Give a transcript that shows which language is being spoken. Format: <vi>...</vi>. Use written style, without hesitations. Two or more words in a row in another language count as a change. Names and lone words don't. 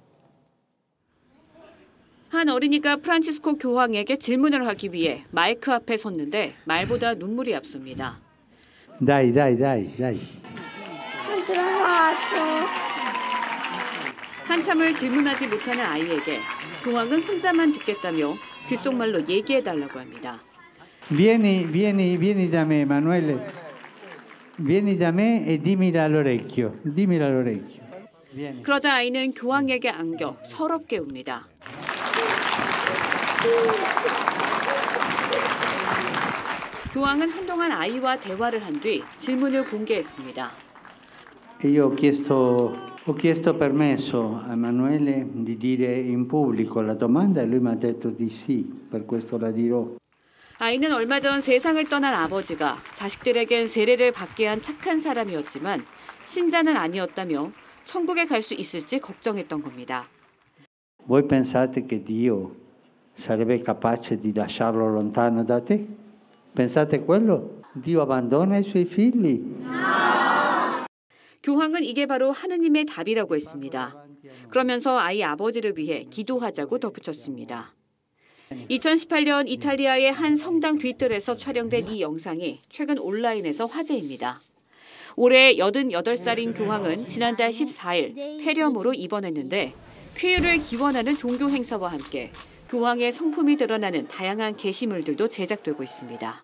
<ko>한 어린이가 프란치스코 교황에게 질문을 하기 위해 마이크 앞에 섰는데 말보다 눈물이 앞섭니다.</ko> <it>Dai.</it> <ko>한참을 질문하지 못하는 아이에게 교황은 혼자만 듣겠다며 귓속말로 얘기해달라고 합니다.</ko> <it>Vieni da me, Emanuele. Vieni da me e dimmi all'orecchio.</it> <ko>그러자 아이는 교황에게 안겨 서럽게 웁니다. 교황은 한동안 아이와 대화를 한 뒤 질문을 공개했습니다.</ko> <it>Io ho chiesto permesso a Emanuele di dire in pubblico la domanda e lui mi ha detto di sì, per questo la dirò.</it> <ko>아이는 얼마 전 세상을 떠난 아버지가 자식들에겐 세례를 받게 한 착한 사람이었지만 신자는 아니었다며 천국에 갈 수 있을지 걱정했던 겁니다.</ko> <it>Voi pensate che Dio sarebbe capace di lasciarlo lontano da te? Pensate quello? Dio abbandona i suoi figli.</it> <ko>교황은 이게 바로 하느님의 답이라고 했습니다. 그러면서 아이 아버지를 위해 기도하자고 덧붙였습니다. 2018년 이탈리아의 한 성당 뒤뜰에서 촬영된 이 영상이 최근 온라인에서 화제입니다. 올해 88살인 교황은 지난달 14일 폐렴으로 입원했는데 쾌유를 기원하는 종교 행사와 함께 교황의 성품이 드러나는 다양한 게시물들도 제작되고 있습니다.</ko>